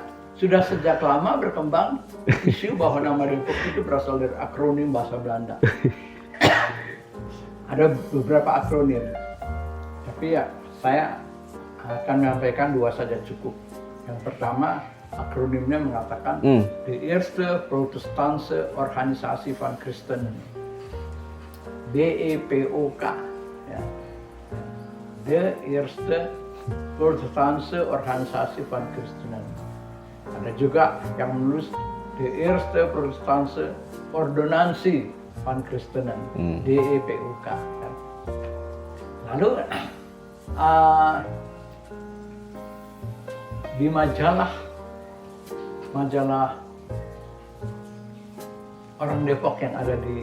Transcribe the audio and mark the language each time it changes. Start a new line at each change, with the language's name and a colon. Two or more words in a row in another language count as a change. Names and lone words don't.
Indonesian: Nah, sudah sejak lama berkembang isu bahwa nama Depok itu berasal dari akronim bahasa Belanda. Ada beberapa akronim, tapi ya saya akan menyampaikan 2 saja cukup. Yang pertama, akronimnya mengatakan
Dutch: De Eerste Protestantse Organisasi van Christenen,
Indonesian: DEPOK. Ya.
Dutch: De Eerste Protestantse Organisasi van Christenen.
Indonesian: Ada juga yang menulis
Dutch: De Eerste Protestantse Ordonantie van Christenen,
Indonesian: DEPOK. Ya. Lalu di majalah orang Depok yang ada di